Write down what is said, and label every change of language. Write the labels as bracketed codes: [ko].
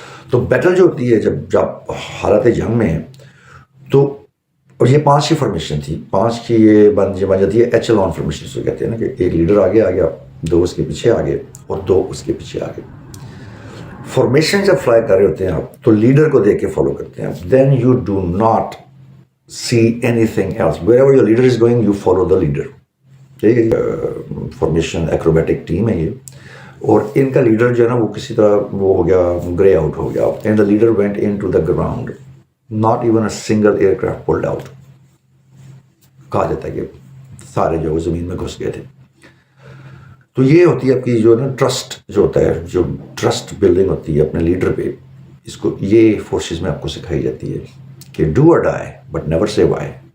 [ur] تو بیٹل جو ہوتی ہے جب حالت جنگ میں ہے, تو اور یہ 5 کی فارمیشن تھی, 5 کی یہ بن جاتی ہے ایچلون فارمیشن سے کہتے ہیں نا, کہ ایک لیڈر آگے آ گیا, 2 اس کے پیچھے آگے, اور 2 اس کے پیچھے آگے. فارمیشن جب فلائی کر رہے ہوتے ہیں آپ, تو لیڈر کو دیکھ کے فالو کرتے ہیں. [en] Then you do not see anything else. Wherever your leader is going, you follow the leader. [ur] ٹھیک ہے, فارمیشن ایکروبیٹک ٹیم ہے یہ, اور ان کا لیڈر جو ہے نا وہ کسی طرح وہ ہو گیا, گرے آؤٹ ہو گیا, [en] And the leader went into the ground, not even a single aircraft pulled out. [ur] کہا جاتا ہے کہ سارے جو زمین میں گھس گئے تھے. تو یہ ہوتی ہے آپ کی جو نا ٹرسٹ جو ہوتا ہے, جو ٹرسٹ بلڈنگ ہوتی ہے اپنے لیڈر پہ, اس کو یہ فورسز میں آپ کو سکھائی جاتی ہے کہ [en] Do or die but never say why.